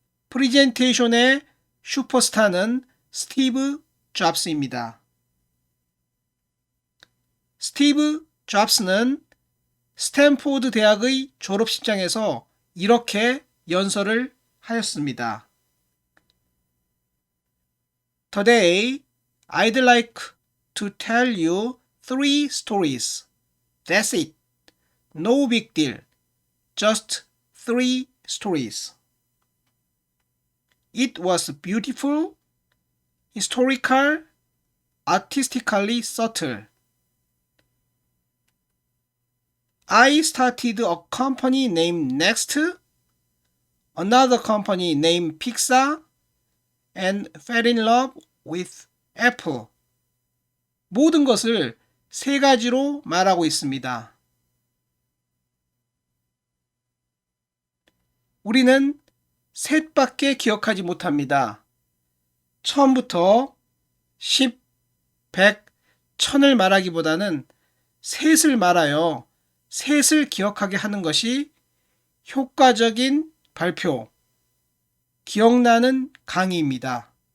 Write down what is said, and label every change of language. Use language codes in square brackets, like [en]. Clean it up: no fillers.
[ko] 프리젠테이션의 슈퍼스타는 스티브 잡스입니다. 스티브 잡스는 스탠포드 대학의 졸업식장에서 이렇게 연설을 하였습니다. [en] Today, I'd like to tell you 3 stories. That's it. No big deal. Just 3 stories. It was beautiful, historical, artistically subtle. I started a company named Next, another company named Pixar, and fell in love with Apple. [ko] 모든 것을 3가지로 말하고 있습니다. 우리는 셋밖에 기억하지 못합니다. 처음부터 10, 100, 1000을 말하기보다는 셋을 말하여 셋을 기억하게 하는 것이 효과적인 발표, 기억나는 강의입니다.